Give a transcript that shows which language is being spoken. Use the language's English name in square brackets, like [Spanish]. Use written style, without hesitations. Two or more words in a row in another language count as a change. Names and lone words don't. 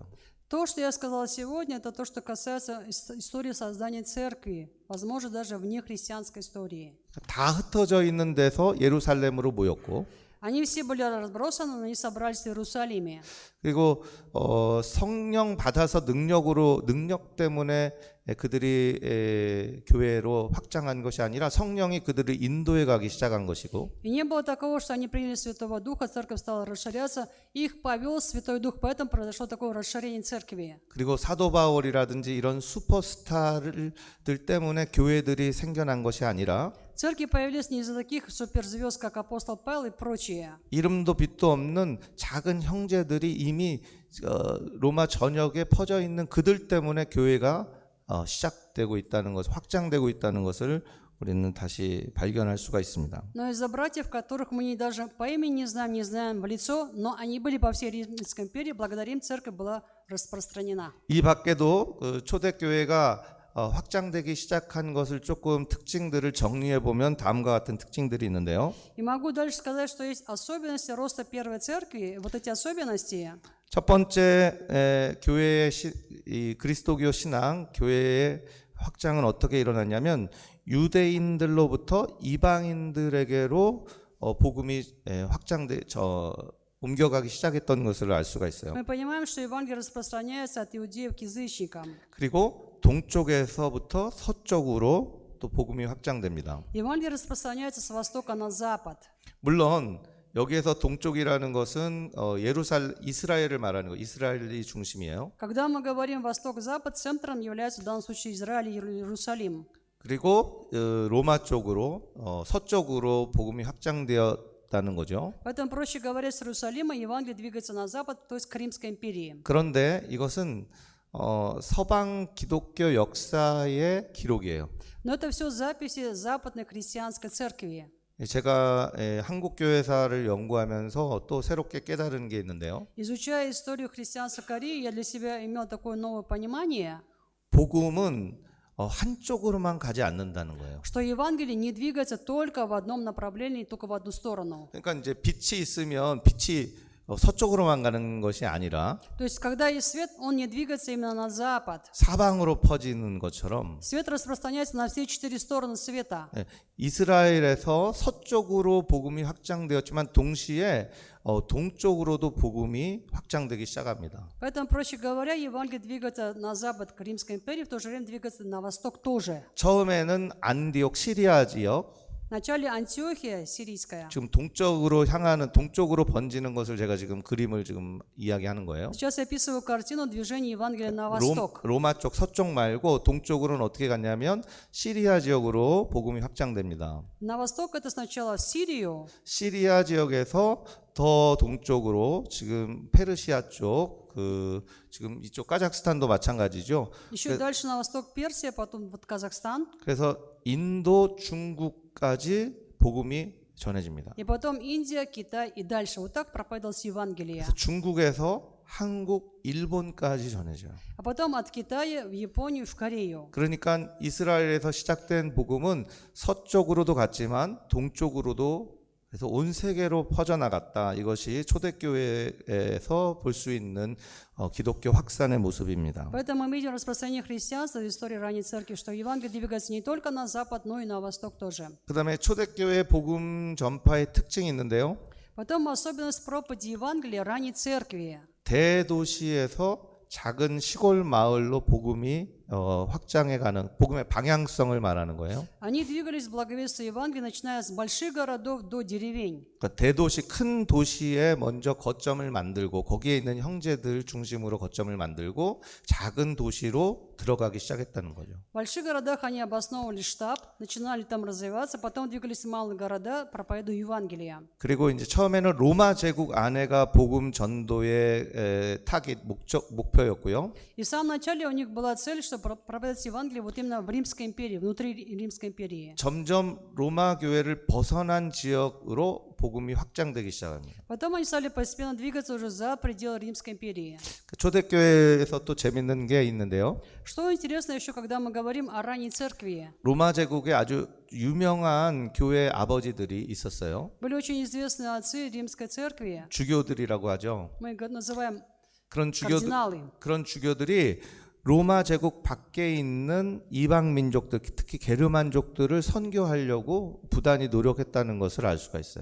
[Russian] То, что я сказала сегодня, это то, что касается истории создания церкви, возможно, даже вне христианской истории. [Korean] 다 흩어져 있는 데서 예루살렘으로 모였고, [Russian] Они все были разбросаны, но они собрались в Иерусалиме. [Korean] 그리고 성령 받아서 능력 때문에 그들이 교회로 확장한 것이 아니라 성령이 그들을 인도해 가기 시작한 것이고, [Russian] И не было такого, что они приняли Святого Духа, церковь стала расширяться, их повел Святой Дух, поэтому произошло такое расширение церкви. [Korean] 그리고 사도 바울이라든지 이런 슈퍼스타들 때문에 교회들이 생겨난 것이 아니라 [Russian] Церкви появились не из-за таких суперзвезд, как апостол Павел и прочие. [Korean] 이름도 빛도 없는 작은 형제들이 이미 로마 전역에 퍼져 있는 그들 때문에 교회가 시작되고 있다는 것, 확장되고 있다는 것을 우리는 다시 발견할 수가 있습니다. [Russian] Но из-за братьев, которых мы даже по имени не знаем в лицо, но они были по всей Римской империи, благодаря им церковь была распространена. [Korean] 이 밖에도 초대교회가 확장되기 시작한 것을 조금 특징들을 정리해 보면 다음과 같은 특징들이 있는데요. [Russian] И могу дальше сказать, что есть особенности роста первой церкви. Вот эти особенности. [Korean] 첫 번째 교회의 이 그리스도교 신앙, 교회의 확장은 어떻게 일어났냐면 유대인들로부터 이방인들에게로 복음이 옮겨가기 시작했던 것을 알 수가 있어요. [Russian] Мы понимаем, что Евангелие распространяется от иудеев к язычникам. [Korean] 그리고 동쪽에서부터 서쪽으로 또 복음이 확장됩니다. [Russian] Евангелие распространяется с востока на запад. [Korean] 물론 여기에서 동쪽이라는 것은 이스라엘을 말하는 거예요. 이스라엘이 중심이에요. [Russian] Когда мы говорим восток-запад, центром является в данном случае Израиль и Иерусалим. [Korean] 그리고 로마 쪽으로 서쪽으로 복음이 확장되어 있었다는 거죠. [Russian] Поэтому, проще говоря, с Иерусалима Евангелие двигается на запад, то есть к Римской империи. [Korean] 그런데 이것은 서방 기독교 역사의 기록이에요. [Russian] Но это все записи западной христианской церкви. [Korean] 제가 한국 교회사를 연구하면서 또 새롭게 깨달은 게 있는데요. [Russian] Изучая историю христианства Кореи, я для себя имел такое новое понимание, [Korean] 복음은 한쪽으로만 가지 않는다는 거예요. [Russian] что Евангелие не двигается только в одном направлении, только в одну сторону. [Korean] 그러니까 이제 빛이 있으면 빛이 서쪽으로만 가는 것이 아니라 [Russian] То есть, когда есть свет, он не двигается именно на запад. [Korean] 사방으로 퍼지는 것처럼 [Russian] Свет распространяется на все 4 стороны света. [Korean] 이스라엘에서 서쪽으로 복음이 확장되었지만 동시에 동쪽으로도 복음이 확장되기 시작합니다. [Russian] Поэтому, проще говоря, Евангелие двигается на запад к Римской империи, в то же время двигается на восток тоже. [Korean] 처음에는 안디옥 시리아 지역, [Russian] Вначале Антиохия сирийская. [Korean] 지금 동쪽으로 번지는 것을 제가 지금 그림을 지금 이야기하는 거예요. [Russian] Сейчас я описываю картину движения Евангелия на восток. [Korean] 로마 쪽 서쪽 말고 동쪽으로는 어떻게 갔냐면 시리아 지역으로 복음이 확장됩니다. [Russian] На восток это сначала в Сирию, [Korean] 시리아 지역에서 더 동쪽으로 지금 페르시아 쪽, 지금 이쪽 카자흐스탄도 마찬가지죠. [Russian] еще дальше на восток Персия, потом вот Казахстан, [Korean] 그래서 인도, 중국까지 복음이 전해집니다. [Russian] и потом Индия, Китай и дальше. Вот так проповедовалось Евангелие. [Korean] 그래서 중국에서 한국, 일본까지 전해져요. [Russian] А потом от Китая в Японию, в Корею. [Korean] 그러니까 이스라엘에서 시작된 복음은 서쪽으로도 갔지만 동쪽으로도 그래서 온 세계로 퍼져나갔다. 이것이 초대교회에서 볼 수 있는 기독교 확산의 모습입니다. [Russian] Поэтому мы видим распространение христианства в истории ранней церкви, что Евангелие двигается не только на запад, но и на восток тоже. [Korean] 그다음에 초대교회 복음 전파의 특징이 있는데요. [Russian] Потом особенность проповеди Евангелия ранней церкви. [Korean] 대도시에서 작은 시골 마을로 복음이 확장해가는 복음의 방향성을 말하는 거예요. [Russian] Они двигались в благовестие Евангелия, начиная с больших городов до деревень. [Korean] 그러니까 대도시 큰 도시에 먼저 거점을 만들고 거기에 있는 형제들 중심으로 거점을 만들고 작은 도시로 들어가기 시작했다는 거죠. [Russian] В больших городах они обосновывали штаб, начинали там развиваться, потом двигались в малые города, проповедуя Евангелие. [Korean] 그리고 이제 처음에는 로마 제국 안에가 복음 전도의 타깃 목표였고요. [Russian] И в самом начале у них была цель, чтобы проповедовать Евангелие вот именно в Римской империи, внутри Римской империи. [Korean] 점점 로마 교회를 벗어난 지역으로 복음이 확장되기 시작합니다. [Russian] Потом они стали постепенно двигаться уже за пределы Римской империи. [Korean] 초대교회에서 또 재밌는 게 있는데요. [Russian] Что интересно еще, когда мы говорим о ранней церкви. [Korean] 로마 제국에 아주 유명한 교회 아버지들이 있었어요. [Russian] Были очень известные отцы Римской церкви. [Korean] 주교들이라고 하죠. [Russian] Мы их называем [Korean] 그런 [Russian] кардиналы. [Korean] 주교들이 로마 제국 밖에 있는 이방 민족들, 특히 게르만족들을 선교하려고 부단히 노력했다는 것을 알 수가 있어요.